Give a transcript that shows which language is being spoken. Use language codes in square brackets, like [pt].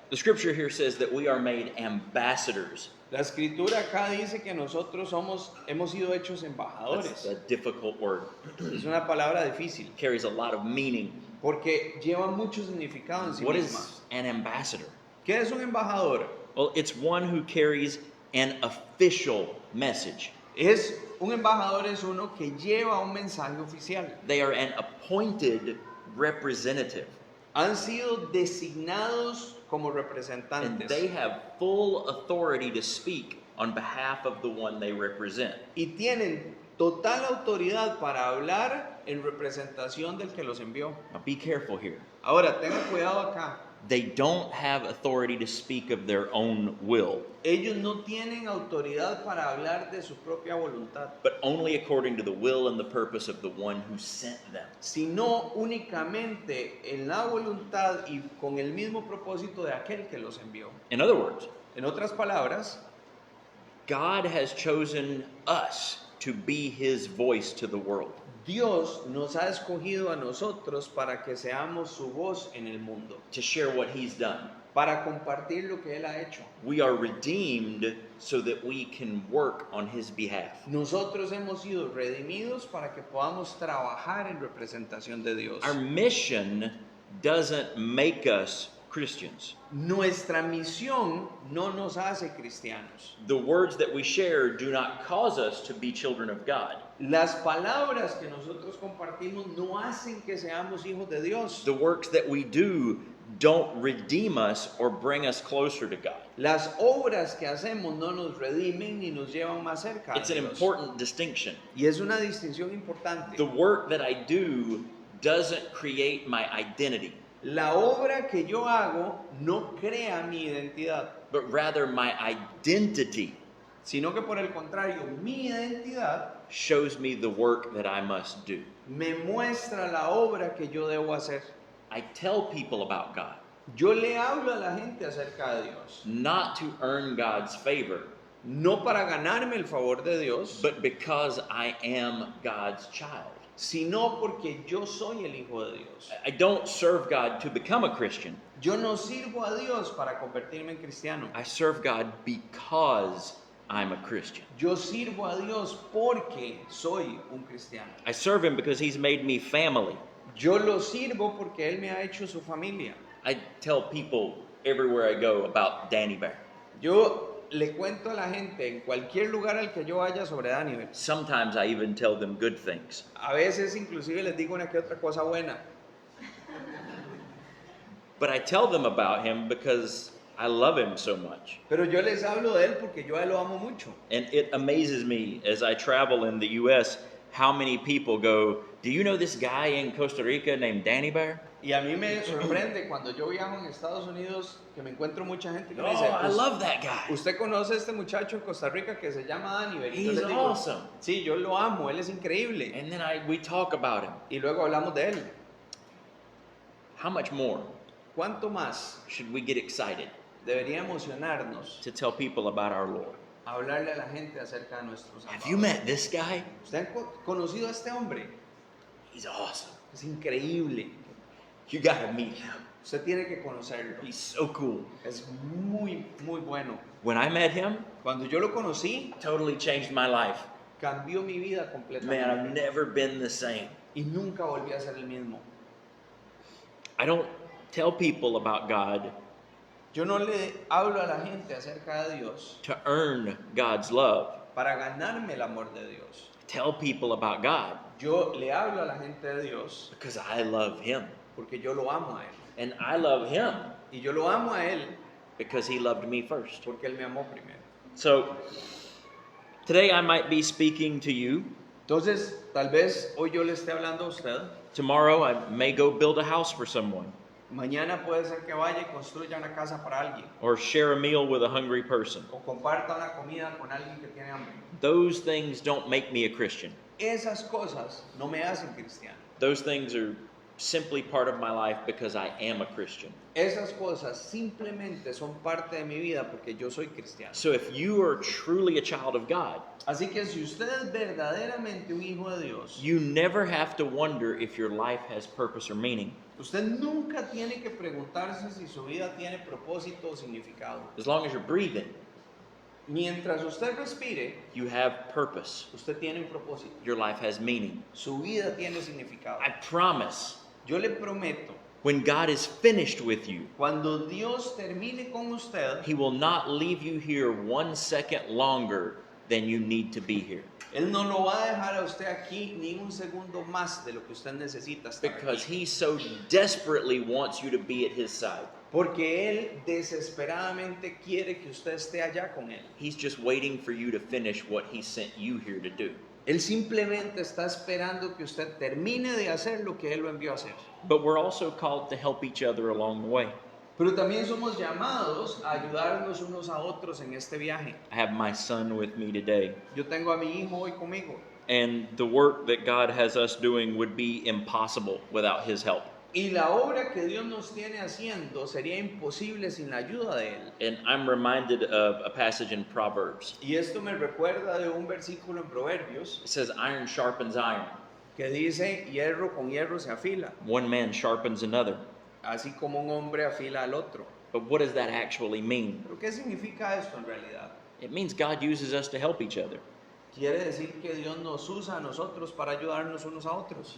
[en] The scripture here says that we are made ambassadors. [es] La escritura acá dice que nosotros hemos sido hechos [en] That's [es] embajadores. [en] a difficult word. [es] Es una palabra difícil [en] It carries a lot of meaning. [es] porque lleva mucho significado en sí [en] What [es] misma. [en] is an ambassador? [es] ¿Qué es un embajador? [en] Well, it's one who carries an official message. [es] Un embajador es uno que lleva un mensaje oficial. [en] They are an appointed representative, [es] Han sido designados como [en] and [es] representantes [en] they have full authority to speak on behalf of the one they represent. [es] y tienen total autoridad para hablar en representación del que los envió. [en] Now be careful here. [es] Ahora, tengan cuidado acá. [en] They don't have authority to speak of their own will, [es] Ellos no tienen autoridad para hablar de su propia voluntad, [en] but only according to the will and the purpose of the one who sent them. [es] sino únicamente en la voluntad y con el mismo propósito de aquel que los envió. [en] In other words, [es] En otras palabras, [en] God has chosen us to be his voice to the world. [es] Dios nos ha escogido a nosotros para que seamos su voz en el mundo, [en] To share what he's done. [es] para compartir lo que Él ha hecho. [en] We are redeemed so that we can work on his behalf. [es] Nosotros hemos sido redimidos para que podamos trabajar en representación de Dios. [en] Our mission doesn't make us Christians. [es] Nuestra misión no nos hace cristianos. [en] The words that we share do not cause us to be children of God. [es] Las palabras que nosotros compartimos no hacen que seamos hijos de Dios. [en] The works that we do don't redeem us or bring us closer to God. [es] Las obras que hacemos no nos redimen ni nos llevan más cerca a [en] It's an [es] Dios. [en] important distinction. [es] Y es una distinción importante. [en] The work that I do doesn't create my identity, [es] La obra que yo hago no crea mi identidad, [en] but rather my identity [es] sino que por el contrario, mi identidad [en] shows me the work that I must do. [es] me muestra la obra que yo debo hacer. [en] I tell people about God, [es] Yo le hablo a la gente acerca de Dios, [en] not to earn God's favor, [es] no para ganarme el favor de Dios, [en] but because I am God's child. [es] sino porque yo soy el hijo de Dios. [en] I don't serve God to become a Christian. [es] Yo no sirvo a Dios para convertirme en cristiano. [en] I serve God because I'm a Christian. [es] Yo sirvo a Dios porque soy un cristiano. [en] I serve Him because He's made me family. [es] Yo lo sirvo porque Él me ha hecho su familia. [en] I tell people everywhere I go about Danny Bear. [es] Yo le cuento a la gente en cualquier lugar al que yo vaya sobre Daniel. [en] Sometimes I even tell them good things. [es] A veces inclusive les digo una que otra cosa buena. [en] But I tell them about Him because I love Him so much. [es] Pero yo les hablo de Él porque yo a Él lo amo mucho. [en] And it amazes me as I travel in the U.S. how many people go, do you know this guy in Costa Rica named Danny Bear? [es] Y a mí me sorprende cuando yo viajo en Estados Unidos que me encuentro mucha gente que [en] Oh, [es] me dice, [en] I love that guy. [es] ¿usted conoce a este muchacho en Costa Rica que se llama Daniel? Y yo [en] He's [es] les digo, [en] awesome. [es] sí, yo lo amo, él es increíble. [en] And then we talk about him. [es] Y luego hablamos de él. [en] How much more [es] ¿Cuánto más [en] should we get excited [es] debería emocionarnos [en] to tell people about our Lord? [es] hablarle a la gente acerca de nuestros [en] Have [es] amados? [en] you met this guy? [es] ¿Usted ha conocido a este hombre? [en] He's awesome. [es] Es increíble. [en] You gotta meet him. [es] Usted tiene que conocerlo. [en] He's so cool. [es] Es muy, muy bueno. [en] When I met him, [es] Cuando yo lo conocí, [en] totally changed my life. [es] cambió mi vida [en] Man, [es] completamente. [en] I've never been the same. [es] Y nunca volví a ser el mismo. [en] I don't tell people about God [es] Yo no le hablo a la gente acerca de Dios [en] to earn God's love. [es] para ganarme el amor de Dios. [en] I tell people about God [es] Yo le hablo a la gente de Dios [en] because I love Him. [es] porque yo lo amo a Él. [en] And I love Him [es] Y yo lo amo a Él [en] because He loved me first. [es] porque Él me amó primero. [en] So, today I might be speaking to you. [es] Entonces, tal vez hoy yo le esté hablando a usted. [en] Tomorrow I may go build a house for someone [es] Mañana puede ser que vaya y construya una casa para alguien. [en] or share a meal with a hungry person. [es] O comparta una comida con alguien que tiene hambre. [en] Those things don't make me a Christian. [es] Esas cosas no me hacen cristiano. [en] Those things are simply part of my life because I am a Christian. [es] Esas cosas simplemente son parte de mi vida porque yo soy cristiano. [en] So if you are truly a child of God, [es] Así que si usted es verdaderamente un hijo de Dios, [en] you never have to wonder if your life has purpose or meaning. [es] usted nunca tiene que preguntarse si su vida tiene propósito o significado. [en] As long as you're breathing, [es] Mientras usted respire, [en] you have purpose. [es] usted tiene un propósito. [en] Your life has meaning. [es] Su vida tiene significado. [en] I promise, [es] Yo le prometo, [en] when God is finished with you, [es] cuando Dios termine con usted, [en] He will not leave you here 1 second longer than you need to be here. [es] Él no lo va a dejar a usted aquí ni un segundo más de lo que usted necesita estar [en] Because [es] aquí. [en] He so desperately wants you to be at His side. [es] Porque Él desesperadamente quiere que usted esté allá con Él. [en] He's just waiting for you to finish what He sent you here to do. [es] Él simplemente está esperando que usted termine de hacer lo que Él lo envió a hacer. [en] But we're also called to help each other along the way. [es] Pero también somos llamados a ayudarnos unos a otros en este viaje. [en] I have my son with me today, [es] Yo tengo a mi hijo hoy conmigo. [en] and the work that God has us doing would be impossible without His help. [es] Y la obra que Dios nos tiene haciendo sería imposible sin la ayuda de Él. [en] And I'm reminded of a passage in Proverbs. [es] Y esto me recuerda de un versículo en Proverbios [en] It says, iron sharpens iron. [es] que dice, hierro con hierro se afila, [en] One man sharpens another. [es] así como un hombre afila al otro. [en] But what does that actually mean? [es] ¿Pero qué significa esto en realidad? [en] It means God uses us to help each other. [es] Quiere decir que Dios nos usa a nosotros para ayudarnos unos a otros.